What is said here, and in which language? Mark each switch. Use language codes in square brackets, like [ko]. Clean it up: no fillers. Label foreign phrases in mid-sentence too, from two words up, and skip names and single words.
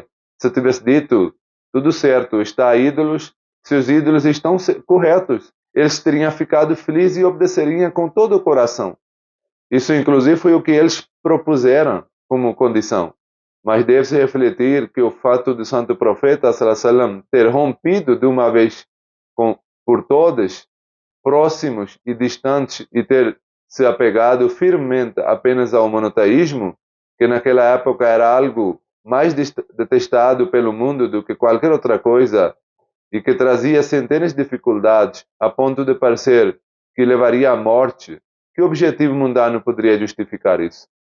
[pt] Se tivesse dito, tudo certo, está a ídolos, seus ídolos estão corretos, eles teriam ficado felizes e obedeceriam com todo o coração. Isso, inclusive, foi o que eles propuseram como condição. Mas deve-se refletir que o fato do santo profeta, [ar] صلى الله عليه وسلم, [pt] ter rompido de uma vez por todas, próximos e distantes, e ter se apegado firmemente apenas ao monoteísmo, que naquela época era algo mais detestado pelo mundo do que qualquer outra coisa, e que trazia centenas de dificuldades, a ponto de parecer que levaria à morte, que objetivo mundano poderia justificar isso?